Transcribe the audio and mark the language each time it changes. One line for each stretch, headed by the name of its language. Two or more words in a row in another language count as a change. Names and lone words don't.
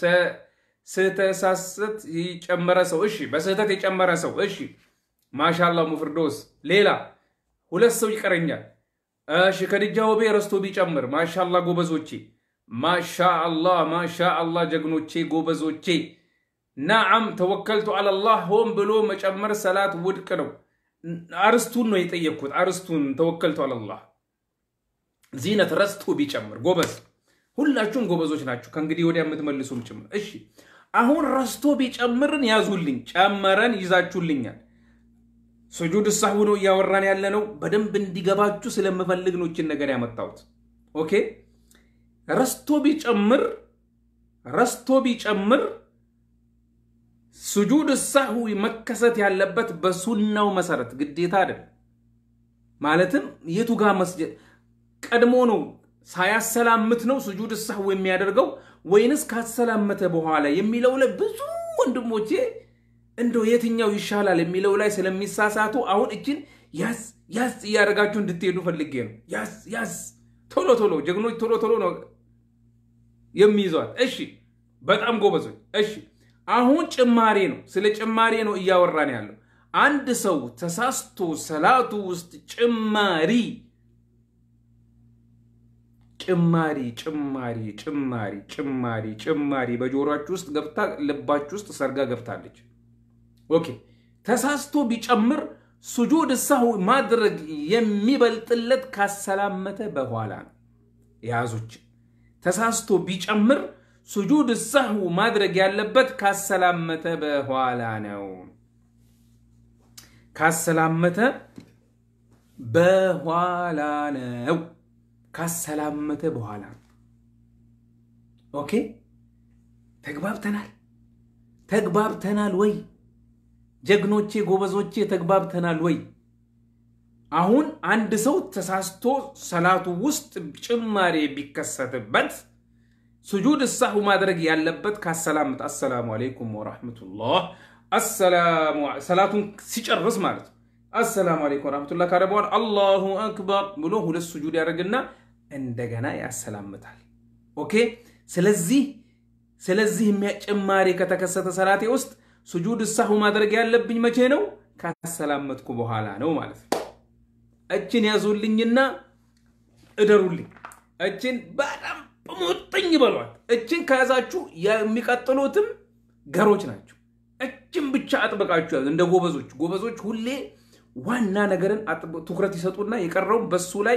Amharic: ስተሳሰት ይጨመረ ሰው እሺ በስህተት ይጨመረ ሰው እሺ ማሻአላ ኡሙ ፍርዶስ ሌላ ሁለት ሰው ይቀረኛል እሺ ከድጃው በረስቶ ቢጨምር ማሻአላ ጎበዞቼ ማሻአላ ጀግኖቼ ጎበዞቼ
Arabic: نعم توكلت على الله هم بلو
Amharic: مጨመር ሰላት ውድቅ ነው አርስቱን ነው የጠየቁት አርስቱን
Arabic: توكلت على الله
Amharic: ዚነት ረስቱ ቢጨምር ጎበዝ ሁላችሁም ጎበዞች ናችሁ ከእንግዲህ ወዲያ የምትመልሱም ጭምር እሺ አሁን ረስቶ ቢጨምርን ያዙልኝ ጨመረን ይዛችሁልኛል
Arabic: سجود السهو
Amharic: ነው ያወራን ያለ ነው በደንብ እንዲገባችሁ ስለምፈልግ ነው እቺን ነገር ያመጣሁት ኦኬ ረስቶ ቢጨምር
Arabic: سجود السهو
Amharic: መከሰት ያለበት በሱናው መሰረት ግዴታ አይደል ማለትም የቱ ጋር መስጂድ ቀድሞ ነው ሳያሰላምት ነው
Arabic: سجود السهو
Amharic: የሚያደርገው ወይንስ ካሰላመተ በኋላ የሚለው ለብዙ ወንድሞቼ እንደው የትኛው ይሻላል የሚለው ላይ ስለሚሳሳቱ አሁን እቺን ያስ ያረጋችሁ እንድትሄዱ ፈልጌ ነው ያስ ቶሎ ጀግኖች ቶሎ ነው የሚይዟት እሺ በጣም ጎበዞች እሺ አሁን ጭማሪ ነው ስለ ጭማሪ ነው ያወራን ያለው አንድ ሰው ተሳስቶ ሰላቱ ውስጥ ጭማሪ በጆሮአችሁ ውስጥ ገብታ ልባችሁ ውስጥ ሰርጋ ገብታለች ኦኬ ተሳስቶ ቢጨምር
Arabic: سجود السهو
Amharic: ማድረግ የሚበልጥለት ካሰላመተ በኋላ ነው ያዙች ተሳስቶ ቢጨምር
Arabic: سجود السهو
Amharic: ማድረግ ያለበት ካሰላመተ በኋላ ነው ካሰላመተ በኋላ ኦኬ ተግባብተናል ወይ ጀግኖቼ ጎበዞቼ ተግባብተናል ወይ አሁን አንድ ሰው ተሳስቶ ሰላቱ ውስጥ ጭማሪ ቢከሰትበት
Arabic: سجود السهو
Amharic: ማድረግ ያለበት ካሰላመት
Arabic: السلام عليكم ورحمة الله
Amharic: ሰላቱን ሲጨርስ ማለት
Arabic: السلام عليكم ورحمة الله
Amharic: ካረበዋል
Arabic: الله أكبر
Amharic: ብሎ ሁለት سجود ያደርግና እንደገና ያሰላምታል ኦኬ ስለዚህ የሚያጨማሪ ከተከሰተ ሰላቴ ውስጥ
Arabic: سجود السهو
Amharic: ማድረግ ያለብኝ መቼ ነው ካሰላመትኩ በኋላ ነው ማለት እቺን ያዙልኝና እደሩልኝ እቺን በጣም ሙጥኝ በሏት እቺን ከያዛችሁ የሚቀጥሉትም ገሮች ናቸው እቺን ብቻ አጥብቃችሁ ያዙ እንደ ጎበዞች ሁሌ ዋና ነገርን ትኩረት ይሰጡና የቀረው በሱ ላይ